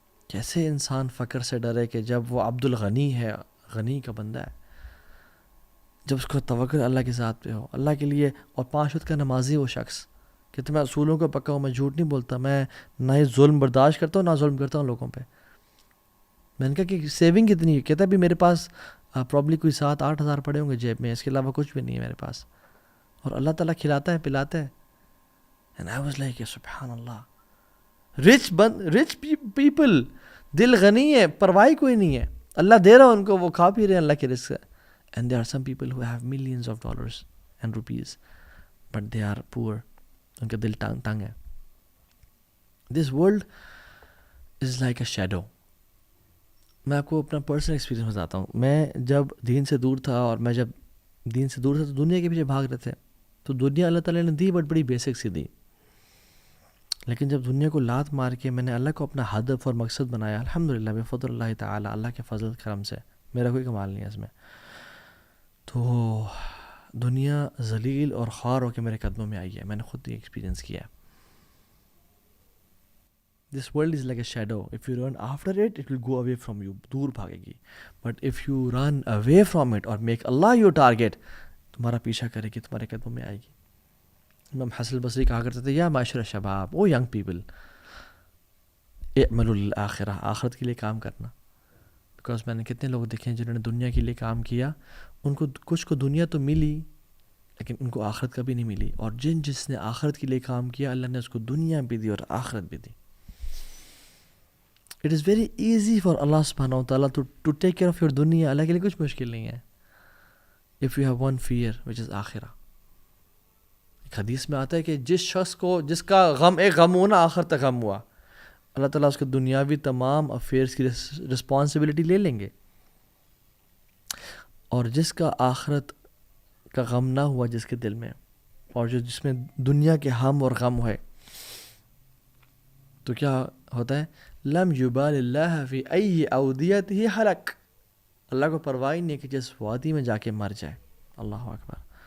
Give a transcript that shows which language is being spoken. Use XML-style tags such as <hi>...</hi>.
<ur>کیسے انسان فقر سے ڈرے کہ جب وہ عبد الغنی ہے, غنی کا بندہ ہے, جب اس کو توکل اللہ کے ذات پہ ہو, اللہ کے لیے, اور 5 وقت کا نمازی وہ شخص. کہتے میں اصولوں کو پکا ہوں, میں جھوٹ نہیں بولتا, میں نہ ہی ظلم برداشت کرتا ہوں نہ ظلم کرتا ہوں لوگوں پہ. میں نے کہا کہ سیونگ کتنی ہے؟ کہتا بھی میرے پاس پرابلی کوئی 7-8 ہزار پڑے ہوں گے جیب میں, اس کے علاوہ کچھ بھی نہیں ہے میرے پاس, اور اللہ تعالیٰ کھلاتا ہے پلاتا ہے.</ur> <en>And I was like, سبحان اللہ.</en> <ur>رچ پیپل, دل غنی ہے, پرواہ کوئی نہیں ہے, اللہ دے رہا ان کو, وہ کھا پی رہے ہیں اللہ کے رزق سے.</ur> <en>And there are some people who have millions of dollars and rupees, but they are poor.</en> <ur>ان کا دل تنگ ہے.</ur> <en>This world is like a shadow.</en> <ur>میں آپ کو اپنا پرسنل ایکسپیرینس بتاتا ہوں. میں جب دین سے دور تھا, اور میں جب دین سے دور تھا تو دنیا کے پیچھے بھاگ رہے تھے. تو دنیا اللہ تعالیٰ نے دی, بٹ بڑی بیسک سی دی. لیکن جب دنیا کو لات مار کے میں نے اللہ کو اپنا ہدف اور مقصد بنایا, الحمدللہ بفضل اللہ تعالیٰ, اللہ کے فضل کرم سے, میرا کوئی کمال نہیں ہے اس میں, تو دنیا ذلیل اور خوار ہو کے میرے قدموں میں آئی ہے. میں نے خود یہ ایکسپیرینس کیا ہے.</ur> <en>This world is like a shadow. If you run after it, it will go away from you.</en> <ur>دور بھاگے گی.</ur> <en>But if you run away from it or make Allah your target,</en> <ur>تمہارا پیچھا کرے گی, تمہارے قدموں میں آئے گی. امام حسن البصری کہا کرتے تھے,</ur> <ar>یا معاشر شباب,</ar> <en>او young people,</en> <ar>اعملوا للآخرہ,</ar> <ur>آخرت کے لیے کام کرنا. بیکاز میں نے کتنے لوگ دیکھے ہیں جنہوں نے دنیا کے لیے کام کیا, ان کو کچھ کو دنیا تو ملی لیکن ان کو آخرت کبھی نہیں ملی. اور جس نے آخرت کے لیے کام کیا, اللہ نے اس کو دنیا بھی دی اور آخرت بھی دی.</ur> <en>It is very easy for Allah subhanahu wa ta'ala to take care of your dunya.</en> <ur>اللہ کے لیے کچھ مشکل نہیں ہے.</ur> <en>If you have one fear which is آخرہ.</en> <ur>ایک حدیث میں آتا ہے کہ جس شخص کو, جس کا غم ایک غم ہوا نا, آخرت تک غم ہوا, اللہ تعالیٰ اس کے دنیاوی تمام افیئرس کی رسپانسبلٹی لے لیں گے. اور جس کا آخرت کا غم نہ ہوا جس کے دل میں, اور جس میں دنیا کے ہم اور غم ہے, تو کیا ہوتا ہے,</ur> <ar>لم یبال اللہ فی ای اودیتہ حلق,</ar> <ur>اللہ کو پرواہ نہیں ہے کہ جس وادی میں جا کے مر جائے. اللہ اکبر.</ur>